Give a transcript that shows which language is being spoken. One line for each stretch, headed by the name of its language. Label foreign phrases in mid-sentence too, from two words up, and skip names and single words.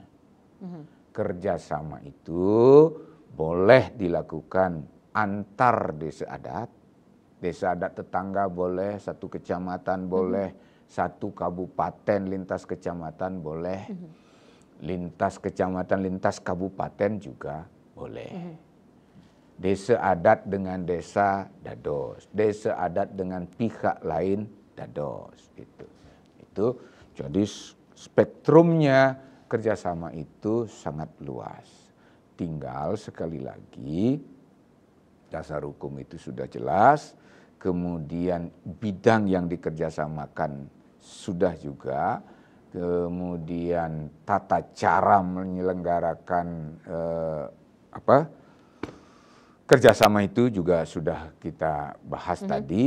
Indonesian: Kerjasama itu boleh dilakukan antar desa adat tetangga boleh, satu kecamatan boleh, satu kabupaten lintas kecamatan boleh, lintas kecamatan, lintas kabupaten juga boleh. Desa adat dengan desa dados, desa adat dengan pihak lain dados. Itu jadi spektrumnya kerjasama itu sangat luas. Tinggal sekali lagi dasar hukum itu sudah jelas, kemudian bidang yang dikerjasamakan sudah juga, kemudian tata cara menyelenggarakan kerjasama itu juga sudah kita bahas tadi.